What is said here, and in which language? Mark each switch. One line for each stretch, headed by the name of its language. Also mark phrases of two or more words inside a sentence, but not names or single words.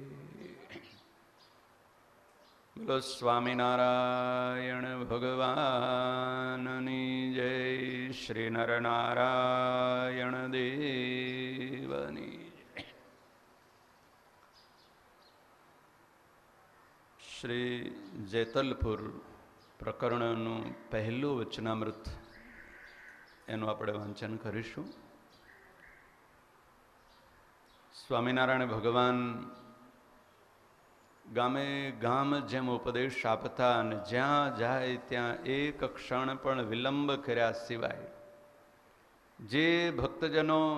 Gujarati: બોલો સ્વામીનારાયણ ભગવાનની જય। શ્રી નરનારાયણ દેવની જય। श्री જેતલપુર પ્રકરણનું પહેલું વચનામૃત એનું આપણે વાંચન કરીશું. સ્વામિનારાયણ ભગવાન ગામે ગામ જેમ ઉપદેશ આપતા અને જ્યાં જાય ત્યાં એક ક્ષણ પણ વિલંબ કર્યા સિવાય જે ભક્તજનો